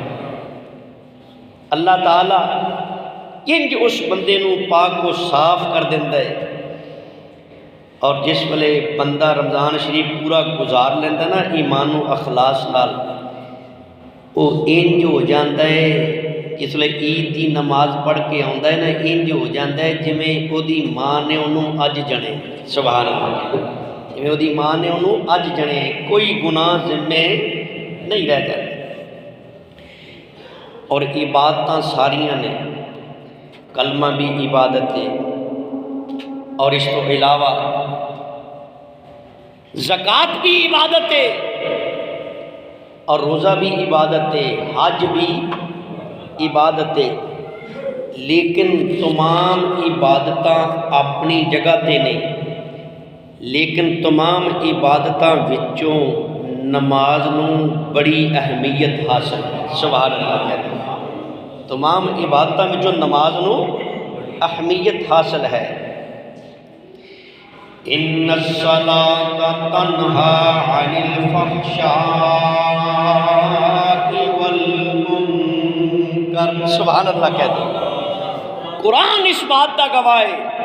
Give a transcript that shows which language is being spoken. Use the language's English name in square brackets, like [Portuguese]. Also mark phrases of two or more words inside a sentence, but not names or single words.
[Punjabi] اللہ تعالیٰ انج اس بندے نو پاک و صاف کر دیندا ہے، اور جس ویلے بندہ رمضان شریف پورا گزار لینا نا ایمان و اخلاص نال، وہ انج ہو جاتا ہے، جس ویلے عید دی نماز پڑھ کے آتا ہے نا، انج ہو جاتا ہے جویں وہ دی ماں نے انہوں اج جنے، سبحان اللہ، جویں وہ دی ماں نے انہوں اج جنے، کوئی گناہ ذمے نہیں رہ جاتے۔ اور عبادتاں ساریاں نے، کلمہ بھی عبادت ہے، اور اس کو علاوہ زکوٰۃ بھی عبادت ہے، اور روزہ بھی عبادت ہے، حج بھی عبادت ہے، لیکن تمام عبادتاں اپنی جگہ تے نہیں، لیکن تمام عبادتاں وچوں نماز نو بڑی اہمیت حاصل ہے، [Urdu] سبحان اللہ کہتے ہیں، [Punjabi] تمام عبادتاں وچوں نماز نو اہمیت حاصل ہے۔ [Arabic] ان الصلاۃ تنہا عن الفحشاء والمنکر، [Urdu] سبحان اللہ کہتے ہیں، قرآن اس بات کا گواہ ہے۔